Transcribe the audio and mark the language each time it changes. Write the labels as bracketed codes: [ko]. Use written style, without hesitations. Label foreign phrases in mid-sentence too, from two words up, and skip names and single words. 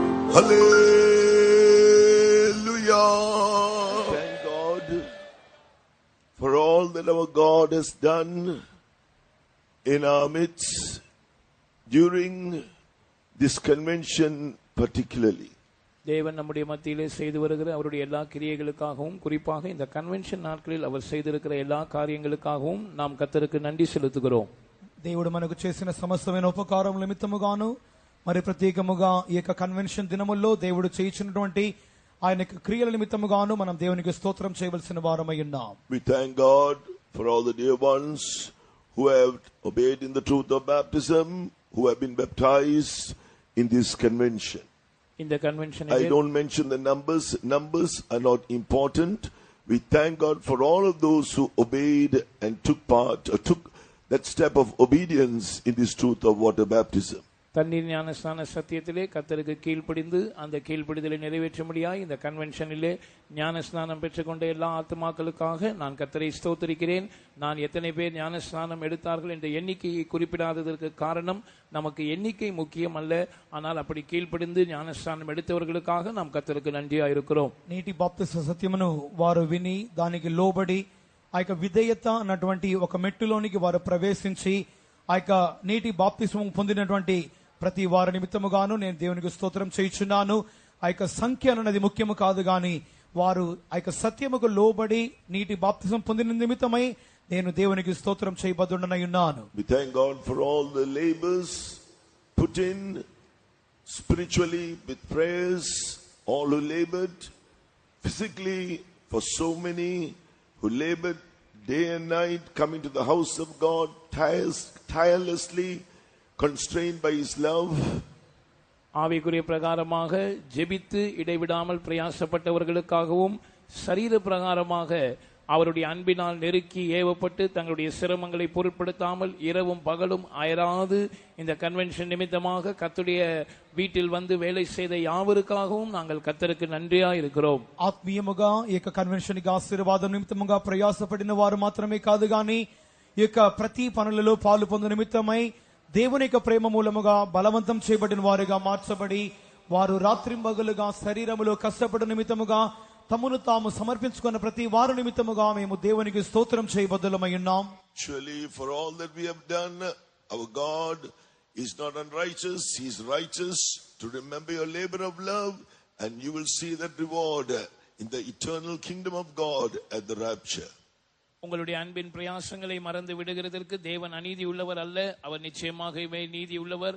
[en] Hallelujah. Thank God for all that our God has done in our midst during this convention particularly. [ta] தேவன் நம்முடைய மத்தியிலே செய்து வருகிற அவருடைய எல்லா கிரியைகளுக்காகவும் குறிப்பாக இந்த கன்வென்ஷன் நாட்களில் அவர் செய்திருக்கிற எல்லா காரியங்களுக்காகவும் நாம் கர்த்தருக்கு நன்றி செலுத்துகிறோம். [te] దేవుడు మనకు చేసిన సమస్తమైన ఉపకారం నిమిత్తముగాను మరి ప్రత్యేకముగా ఈ యొక్క కన్వెన్షన్ దినముల్లో దేవుడు చేయించినటువంటి ఆయన క్రియల నిమిత్తముగాను మనం దేవునికి స్తోత్రం చేయవలసిన వారమై ఉన్నాం. [en] We thank God for all the dear ones who have obeyed in the truth of baptism, who have been baptized in this convention. In the convention, I don't mention the numbers. Numbers are not important. We thank God for all of those who obeyed and took part, or took that step of obedience in this truth of water baptism. [ta] தண்ணீர் ஞானஸ்நான சத்தியத்திலே கர்த்தருக்கு கீழ்ப்படிந்து அந்த கீழ்ப்படிதலை நிறைவேற்றும்படியாய் இந்த கன்வென்ஷனிலே ஞானஸ்நானம் பெற்றுக்கொண்ட எல்லா ஆத்துமாக்களுக்காக நான் கர்த்தரை ஸ்தோத்திரிக்கிறேன். நான் எத்தனை பேர் ஞானஸ்நானம் எடுத்தார்கள் என்ற எண்ணிக்கையை குறிப்பிடாததற்கு காரணம் நமக்கு எண்ணிக்கை முக்கியம் அல்ல, ஆனால் அப்படி கீழ்ப்படிந்து ஞானஸ்நானம் எடுத்தவர்களுக்காக நாம் கர்த்தருக்கு நன்றியாயிருக்கிறோம். [te] నీటి బాప్తిస్మ సత్యమును వారు విని దానికి లోబడి ఆ యొక్క విధేయత అన్నటువంటి ఒక మెట్టులోనికి వారు ప్రవేశించి ఆ యొక్క నీటి బాప్తిస్మం పొందినటువంటి ప్రతి వారి నిమిత్తముగాను నేను దేవునికి స్తోత్రం చేయుచున్నాను. ఆ యొక్క సంఖ్య అన్నది ముఖ్యము కాదు గాని వారు ఆ యొక్క సత్యముకు లోబడి నీటి బాప్తిస్మం పొందిన నిమిత్తమై నేను దేవునికి స్తోత్రం చేయబద్దుడనై ఉన్నాను. [en] We thank God for all the labors put in spiritually with prayers, all who labored physically, for so many who labored day and night, coming to the house of God tirelessly, constrained by His love. [ta] ஆவிக்குரிய பிரகாரமாக ஜெபித்து இடைவிடாமல் பிரயாசப்பட்டவர்களுக்காகவும் சரீர பிரகாரமாக அவருடைய அன்பினால் நெருக்கி ஏவப்பட்டு தங்களுடைய சிரமங்களை பொருட்படுத்தாமல் இரவும் பகலும் அயராது இந்த கன்வென்ஷன் நிமித்தமாக கர்த்தருடைய வீட்டில் வந்து வேலை செய்த யாவருக்காகவும் நாங்கள் கர்த்தருக்கு நன்றியா இருக்கிறோம். [te] ఆత్మీయముగా ఈ యొక్క కన్వెన్షన్ కి ఆశీర్వాదం నిమిత్తముగా ప్రయాసపడిన వారు మాత్రమే కాదు గాని ఈ యొక్క ప్రతి పనులలో పాలు పొందు నిమిత్తమై దేవుని యొక్క ప్రేమ మూలముగా బలవంతం చేయబడిన వారుగా మార్చబడి వారు రాత్రింబగలుగా శరీరములో కష్టపడిన నిమిత్తముగా తమను తాము సమర్పించుకున్న ప్రతి వారు నిమిత్తముగా మేము దేవునికి స్తోత్రం చేయబద్దులమై ఉన్నాం. [en] Surely for all that we have done, our God is not unrighteous, He is righteous to remember your labor of love, and you will see that reward in the eternal kingdom of God at the rapture. [ta] உங்களுடைய அன்பின் பிரயாசங்களை மறந்து விடுகிறதற்கு தேவன் அநீதி உள்ளவர் அல்ல, அவர் நிச்சயமாகவே நீதி உள்ளவர்.